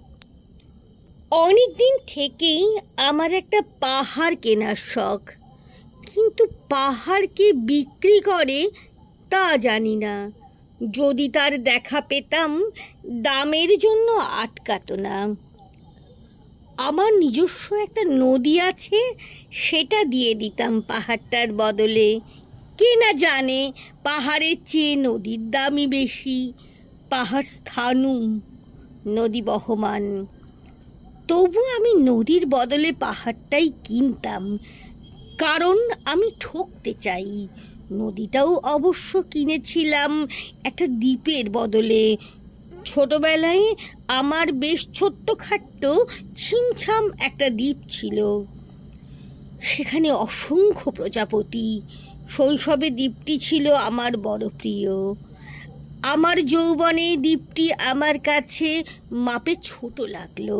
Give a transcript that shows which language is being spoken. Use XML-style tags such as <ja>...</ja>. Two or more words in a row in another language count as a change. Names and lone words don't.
<bn>অনেক দিন থেকেই আমার একটা পাহাড় কেনার শখ, কিন্তু পাহাড় কে বিক্রি করে তা জানি না। যদি তার দেখা পেতাম দামের জন্য আটকাতো না। আমার নিজস্ব একটা নদী আছে, সেটা দিয়ে দিতাম পাহাড়টার বদলে। কে না জানে পাহাড়ের চেয়ে নদীর দামই বেশি। পাহাড় স্থাণু, নদী বহমান। তবু আমি নদীর বদলে পাহাড়টাই কিনতাম, কারণ আমি ঠকতে চাই। নদীটাও অবশ্য কিনেছিলাম একটা দ্বীপের বদলে। ছোটবেলায় আমার বেশ ছোট্টখাট্ট ছিমছাম একটা দ্বীপ ছিল, সেখানে অসংখ্য প্রজাপতি। শৈশবে দ্বীপটি ছিল আমার বড় প্রিয়। আমার যৌবনে দ্বীপটি আমার কাছে মাপে ছোট লাগলো।</bn>